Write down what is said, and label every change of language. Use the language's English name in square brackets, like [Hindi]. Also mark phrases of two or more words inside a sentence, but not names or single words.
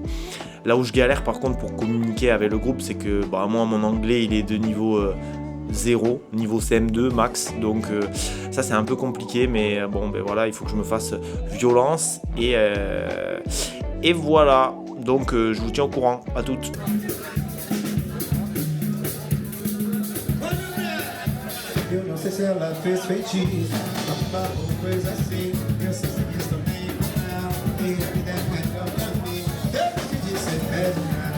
[French] Là où je galère par contre pour communiquer avec le groupe, c'est que moi mon anglais il est de niveau 0, niveau CM2 max, donc ça c'est un peu compliqué, mais bon voilà, il faut que je me fasse violence et voilà, donc je vous tiens au courant, à toutes. [Portuguese] Eu não sei se ela fez feitiço, uma coisa assim. Eu sei se quis também não. E a vida é melhor pra mim. Eu decidi ser feliz.